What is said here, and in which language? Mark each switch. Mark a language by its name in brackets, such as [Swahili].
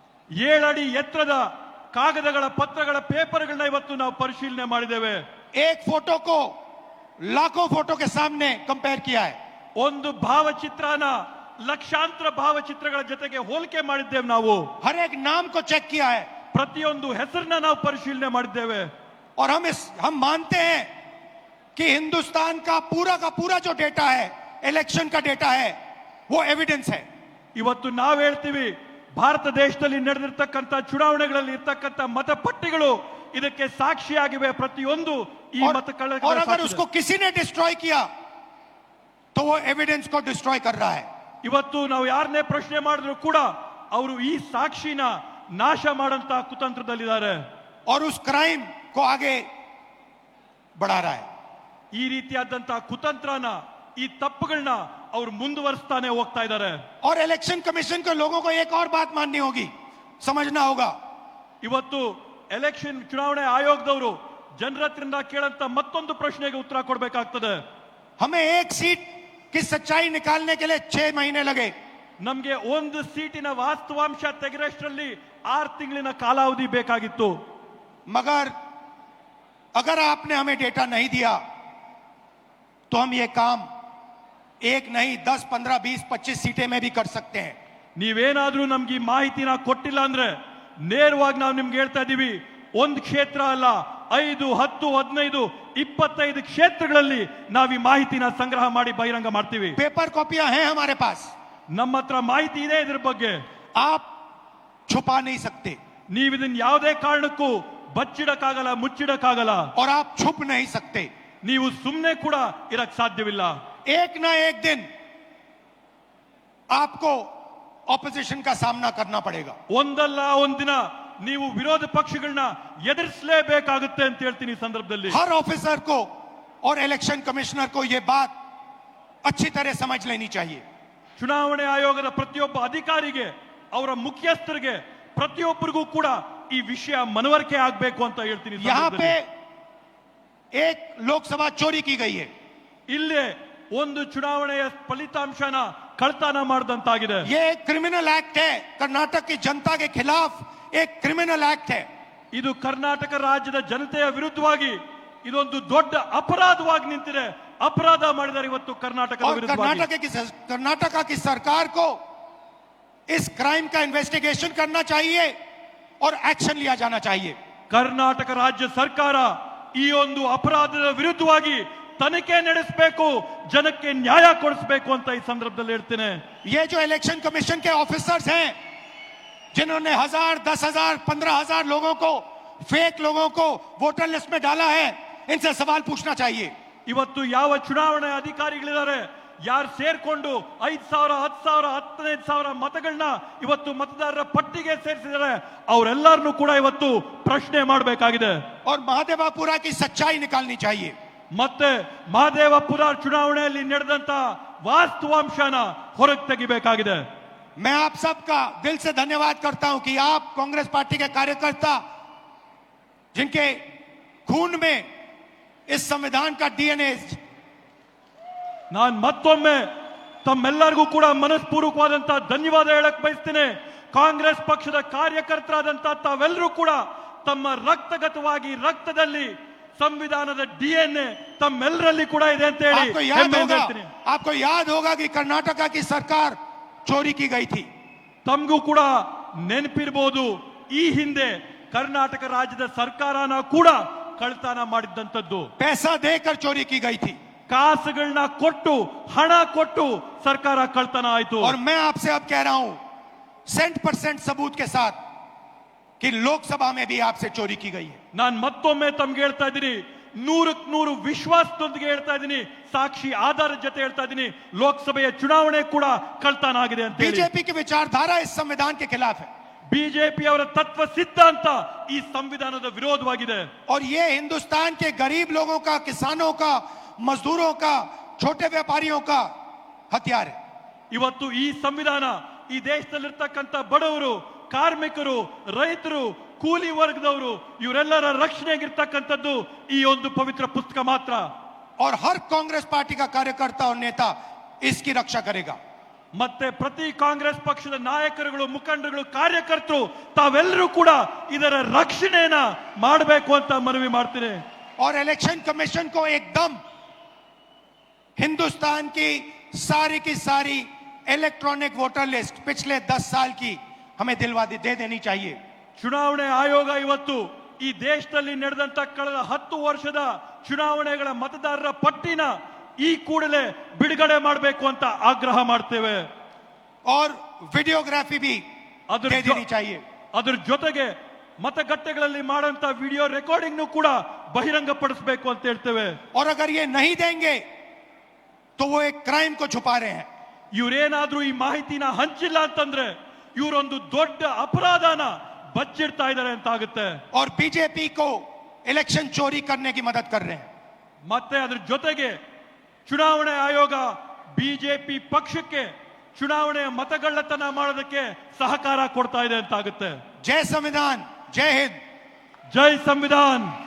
[Kannada] 7 ಅಡಿ ಎತ್ತರದ ಕಾಗದಗಳ ಪತ್ರಗಳ ಪೇಪರ್ಗಳನ್ನ ಇವತ್ತು ನಾವು ಪರಿಶೀಲನೆ ಮಾಡಿದ್ದೇವೆ. [Hindi] एक फोटो को लाखों फोटो के सामने कंपेयर किया है. [Kannada] ಒಂದು ಭಾವಚಿತ್ರನ ಲಕ್ಷಾಂತರ ಭಾವಚಿತ್ರಗಳ ಜೊತೆಗೆ ಹೋಲಿಕೆ ಮಾಡಿದ್ದೇವೆ. ನಾವು [Hindi] हर एक नाम को चेक किया है. [Kannada] ಪ್ರತಿಯೊಂದು ಹೆಸರನ್ನ ನಾವು ಪರಿಶೀಲನೆ ಮಾಡಿದ್ದೇವೆ. [Hindi] और हम मानते हैं कि हिंदुस्तान का पूरा जो डेटा है, इलेक्शन का डेटा है, वो एविडेंस है. [Kannada] ಇವತ್ತು ನಾವು ಹೇಳ್ತೀವಿ, ಭಾರತ ದೇಶದಲ್ಲಿ ನಡೆದಿರ್ತಕ್ಕಂಥ ಚುನಾವಣೆಗಳಲ್ಲಿ ಇರ್ತಕ್ಕಂಥ ಮತಪಟ್ಟಿಗಳು ಇದಕ್ಕೆ ಸಾಕ್ಷಿಯಾಗಿವೆ. ಪ್ರತಿಯೊಂದು ಈ [Hindi] और [Kannada] ಮತಗಳ [Hindi] अगर उसको किसी ने डिस्ट्रॉय किया तो वो एविडेंस को डिस्ट्रॉय कर रहा है. [Kannada] ಇವತ್ತು ನಾವು ಯಾರನ್ನೇ ಪ್ರಶ್ನೆ ಮಾಡಿದ್ರು ಕೂಡ ಅವರು ಈ ಸಾಕ್ಷಿನ ನಾಶ ಮಾಡಂತ ಕುತಂತ್ರದಲ್ಲಿದ್ದಾರೆ. [Hindi] और उस क्राइम को आगे बढ़ा रहा है. [Kannada] ಈ ರೀತಿಯಾದಂತಹ ಕುತಂತ್ರನ, ಈ ತಪ್ಪುಗಳನ್ನ ಅವರು ಮುಂದುವರಿಸ್ತಾನೆ ಹೋಗ್ತಾ ಇದ್ದಾರೆ. [Hindi] और इलेक्शन कमीशन के लोगों को एक और बात माननी होगी, समझना होगा. [Kannada] ಇವತ್ತು ಎಲೆಕ್ಷನ್ ಚುನಾವಣೆ ಆಯೋಗದವರು ಜನರ ಹತ್ರದಿಂದ ಕೇಳಂತ ಮತ್ತೊಂದು ಪ್ರಶ್ನೆಗೆ ಉತ್ತರ ಕೊಡಬೇಕಾಗ್ತದೆ. [Hindi] हमें एक सीट की सच्चाई निकालने के लिए 6 महीने लगे. [Kannada] ನಮ್ಗೆ ಒಂದು ಸೀಟಿನ ವಾಸ್ತವಾಂಶ ತೆಗೆರಷ್ಟರಲ್ಲಿ 6 ತಿಂಗಳಿನ ಕಾಲಾವಧಿ ಬೇಕಾಗಿತ್ತು. [Hindi] मगर अगर आपने हमें डेटा नहीं दिया तो हम ये काम एक नहीं 10, 15, 20, 25 सीटें में भी कर सकते हैं. [Kannada] ನೀವೇನಾದ್ರೂ ನಮ್ಗೆ ಈ ಮಾಹಿತಿನ ಕೊಟ್ಟಿಲ್ಲ ಅಂದ್ರೆ ನೇರವಾಗಿ ನಾವು ನಿಮ್ಗೆ ಹೇಳ್ತಾ ಇದೀವಿ, ಒಂದು ಕ್ಷೇತ್ರ ಅಲ್ಲ, 5, 10, 15, 25 ಕ್ಷೇತ್ರಗಳಲ್ಲಿ ನಾವು ಈ ಮಾಹಿತಿನ ಸಂಗ್ರಹ ಮಾಡಿ ಬಹಿರಂಗ ಮಾಡ್ತೀವಿ. [Hindi] पेपर कॉपियां हैं हमारे पास. [Kannada] ನಮ್ಮ ಹತ್ರ ಮಾಹಿತಿ ಇದೆ ಇದ್ರ ಬಗ್ಗೆ. [Hindi] आप छुपा नहीं सकते [Kannada] ನೀವು ಇದನ್ನ ಯಾವುದೇ ಕಾರಣಕ್ಕೂ ಬಚ್ಚಿಡಕ್ಕಾಗಲ್ಲ, ಮುಚ್ಚಿಡಕ್ಕಾಗಲ್ಲ. [Hindi] और आप छुप नहीं सकते. [Kannada] ನೀವು ಸುಮ್ಮನೆ ಕೂಡ ಇರಕ್ ಸಾಧ್ಯವಿಲ್ಲ. [Hindi] एक ना एक दिन आपको ऑपोजिशन का सामना करना पड़ेगा. [Kannada] ಒಂದಲ್ಲ ಒಂದಿನ ನೀವು ವಿರೋಧ ಪಕ್ಷಗಳನ್ನ ಎದುರಿಸಲೇಬೇಕಾಗುತ್ತೆ ಅಂತ ಹೇಳ್ತೀನಿ. ಈ ಸಂದರ್ಭದಲ್ಲಿ [Hindi] हर ऑफिसर को और इलेक्शन कमिश्नर को यह बात अच्छी तरह समझ लेनी चाहिए. [Kannada] ಚುನಾವಣೆ ಆಯೋಗದ ಪ್ರತಿಯೊಬ್ಬ ಅಧಿಕಾರಿಗೆ, ಅವರ ಮುಖ್ಯಸ್ಥರಿಗೆ, ಪ್ರತಿಯೊಬ್ಬರಿಗೂ ಕೂಡ ಈ ವಿಷಯ ಮನವರಿಕೆ ಆಗಬೇಕು ಅಂತ ಹೇಳ್ತೀನಿ. ಈ [Hindi] यहाँ पे [Kannada] ಸಂದರ್ಭದಲ್ಲಿ [Hindi] एक लोकसभा चोरी की गई है. [Kannada] ಇಲ್ಲೇ ಒಂದು ಚುನಾವಣೆಯ ಫಲಿತಾಂಶನ ಕಳ್ತನ ಮಾಡಿದಂತಾಗಿದೆ. [Hindi] ये एक क्रिमिनल एक्ट है. कर्नाटक की जनता के खिलाफ एक क्रिमिनल एक्ट है. [Kannada] ಇದು ಕರ್ನಾಟಕ ರಾಜ್ಯದ ಜನತೆಯ ವಿರುದ್ಧವಾಗಿ ಇದೊಂದು ದೊಡ್ಡ ಅಪರಾಧವಾಗಿ ನಿಂತಿದೆ. ಅಪರಾಧ ಮಾಡಿದ್ದಾರೆ ಇವತ್ತು ಕರ್ನಾಟಕದ [Hindi] और [Kannada] ವಿರುದ್ಧವಾಗಿ. [Hindi] कर्नाटका की सरकार को इस क्राइम का इन्वेस्टिगेशन करना चाहिए और एक्शन लिया जाना चाहिए. [Kannada] ಕರ್ನಾಟಕ ರಾಜ್ಯ ಸರ್ಕಾರ ಈ ಒಂದು ಅಪರಾಧದ ವಿರುದ್ಧವಾಗಿ ತನಿಖೆ ನಡೆಸಬೇಕು, ಜನಕ್ಕೆ ನ್ಯಾಯ ಕೊಡಿಸಬೇಕು ಅಂತ ಈ ಸಂದರ್ಭದಲ್ಲಿ ಹೇಳ್ತೇನೆ. [Hindi] ये जो इलेक्शन कमीशन के ऑफिसर्स हैं जिन्होंने 1000, 10,000, 15,000 लोगों को, फेक लोगों को वोटर लिस्ट में डाला है, इनसे सवाल पूछना चाहिए. [Kannada] ಇವತ್ತು ಯಾವ ಚುನಾವಣೆ ಅಧಿಕಾರಿಗಳಿದ್ದಾರೆ, ಯಾರು ಸೇರ್ಕೊಂಡು 5,000, 10,000, 15,000 ಮತಗಳನ್ನ ಇವತ್ತು ಮತದಾರರ ಪಟ್ಟಿಗೆ ಸೇರಿಸಿದ್ದಾರೆ, ಅವರೆಲ್ಲರನ್ನೂ ಕೂಡ ಇವತ್ತು ಪ್ರಶ್ನೆ ಮಾಡಬೇಕಾಗಿದೆ. [Hindi] और महादेवापुरा की सच्चाई निकालनी चाहिए. [Kannada] ಮತ್ತೆ ಮಹದೇವಪುರ ಚುನಾವಣೆಯಲ್ಲಿ ನಡೆದಂತ ವಾಸ್ತವಾಂಶನ ಹೊರಗೆ ತೆಗಿಬೇಕಾಗಿದೆ. [Hindi] मैं आप सबका दिल से धन्यवाद करता हूं कि आप कांग्रेस पार्टी के कार्यकर्ता, जिनके खून में इस संविधान का डीएनए, [Kannada] ನಾನು ಮತ್ತೊಮ್ಮೆ ತಮ್ಮೆಲ್ಲರಿಗೂ ಕೂಡ ಮನಸ್ಪೂರ್ವಕವಾದಂತಹ ಧನ್ಯವಾದ ಹೇಳಕ್ ಬಯಸ್ತೇನೆ. ಕಾಂಗ್ರೆಸ್ ಪಕ್ಷದ ಕಾರ್ಯಕರ್ತರಾದಂತಹ ತಾವೆಲ್ಲರೂ ಕೂಡ ತಮ್ಮ ರಕ್ತಗತವಾಗಿ ರಕ್ತದಲ್ಲಿ ಸಂವಿಧಾನದ ಡಿಎನ್ಎ ತಮ್ಮೆಲ್ಲರಲ್ಲಿ ಕೂಡ ಇದೆ ಅಂತ ಹೇಳಿ ಹೇಳ್ತೀನಿ. [Hindi] आपको याद होगा कि कर्नाटका की सरकार चोरी की गई थी. [Kannada] ತಮಗೂ ಕೂಡ ನೆನಪಿರಬಹುದು, ಈ ಹಿಂದೆ ಕರ್ನಾಟಕ ರಾಜ್ಯದ ಸರ್ಕಾರನ ಕೂಡ ಕಳ್ತನ ಮಾಡಿದ್ದಂಥದ್ದು. [Hindi] पैसा देकर चोरी की गई थी. [Kannada] ಕಾಸುಗಳನ್ನ ಕೊಟ್ಟು, ಹಣ ಕೊಟ್ಟು ಸರ್ಕಾರ ಕಳ್ತನ ಆಯ್ತು. [Hindi] और मैं आपसे अब कह रहा हूं 100% सबूत के साथ कि लोकसभा में भी आपसे चोरी की गई है. [Kannada] ನಾನು ಮತ್ತೊಮ್ಮೆ ತಮ್ಗೆ ಹೇಳ್ತಾ ಇದ್ದೀನಿ, 100ಕ್ಕೆ 100 ವಿಶ್ವಾಸದೊಂದಿಗೆ ಹೇಳ್ತಾ ಇದ್ದೀನಿ, ಸಾಕ್ಷಿ ಆಧಾರದ ಜೊತೆ ಹೇಳ್ತಾ ಇದ್ದೀನಿ, ಲೋಕಸಭೆಯ ಚುನಾವಣೆ ಕೂಡ ಕಳ್ತನ ಆಗಿದೆ ಅಂತ ಹೇಳಿ. [Hindi] बीजेपी की विचारधारा इस संविधान के खिलाफ है. [Kannada] ಬಿಜೆಪಿ ಅವರ ತತ್ವ ಸಿದ್ಧಾಂತ ಈ ಸಂವಿಧಾನದ ವಿರೋಧವಾಗಿದೆ. [Hindi] और ये हिंदुस्तान के गरीब लोगों का, किसानों का, मजदूरों का, छोटे व्यापारियों का हथियार है. [Kannada] ಇವತ್ತು ಈ ಸಂವಿಧಾನ ಈ ದೇಶದಲ್ಲಿರ್ತಕ್ಕಂಥ ಬಡವರು, ಕಾರ್ಮಿಕರು, ರೈತರು, ಕೂಲಿ ವರ್ಗದವರು ಇವರೆಲ್ಲರ ರಕ್ಷಣೆಗಿರ್ತಕ್ಕಂಥದ್ದು ಈ ಒಂದು ಪವಿತ್ರ ಪುಸ್ತಕ ಮಾತ್ರ. [Hindi] और हर कांग्रेस पार्टी का कार्यकर्ता और नेता इसकी रक्षा करेगा. [Kannada] ಮತ್ತೆ ಪ್ರತಿ ಕಾಂಗ್ರೆಸ್ ಪಕ್ಷದ ನಾಯಕರುಗಳು, ಮುಖಂಡರುಗಳು, ಕಾರ್ಯಕರ್ತರು ತಾವೆಲ್ಲರೂ ಕೂಡ ಇದರ ರಕ್ಷಣೆಯನ್ನ ಮಾಡಬೇಕು ಅಂತ ಮನವಿ ಮಾಡ್ತೀನಿ. [Hindi] और इलेक्शन कमीशन को एकदम हिंदुस्तान की सारी इलेक्ट्रॉनिक वोटर लिस्ट पिछले 10 साल की हमें दे देनी चाहिए. [Kannada] ಚುನಾವಣೆ ಆಯೋಗ ಇವತ್ತು ಈ ದೇಶದಲ್ಲಿ ನಡೆದಂತ ಕಳೆದ 10 ವರ್ಷದ ಚುನಾವಣೆಗಳ ಮತದಾರರ ಪಟ್ಟಿನ ಈ ಕೂಡಲೇ ಬಿಡುಗಡೆ ಮಾಡಬೇಕು ಅಂತ ಆಗ್ರಹ ಮಾಡ್ತೇವೆ. [Hindi] और वीडियोग्राफी भी दे देनी चाहिए. [Kannada] ಅದರ ಜೊತೆಗೆ ಮತಗಟ್ಟೆಗಳಲ್ಲಿ ಮಾಡಂತ ವಿಡಿಯೋ ರೆಕಾರ್ಡಿಂಗ್ ಕೂಡ ಬಹಿರಂಗಪಡಿಸಬೇಕು ಅಂತ ಹೇಳ್ತೇವೆ. [Hindi] और अगर ये नहीं देंगे तो वो एक क्राइम को छुपा रहे हैं. [Kannada] ಇವರೇನಾದ್ರೂ ಈ ಮಾಹಿತಿನ ಹಂಚಿಲ್ಲ ಅಂತಂದ್ರೆ ಇವರೊಂದು ದೊಡ್ಡ ಅಪರಾಧನ ಬಚ್ಚಿಡ್ತಾ ಇದ್ದಾರೆ ಅಂತ ಆಗುತ್ತೆ. [Hindi] और बीजेपी को इलेक्शन चोरी करने की मदद कर रहे हैं. [Kannada] ಮತ್ತೆ ಅದರ ಜೊತೆಗೆ ಚುನಾವಣೆ ಆಯೋಗ ಬಿಜೆಪಿ ಪಕ್ಷಕ್ಕೆ ಚುನಾವಣೆಯ ಮತಗಳ್ಳತನ ಮಾಡೋದಕ್ಕೆ ಸಹಕಾರ ಕೊಡ್ತಾ ಇದೆ ಅಂತ ಆಗುತ್ತೆ. [Hindi] जय संविधान, जय हिंद, [Kannada] ಜೈ ಸಂವಿಧಾನ್.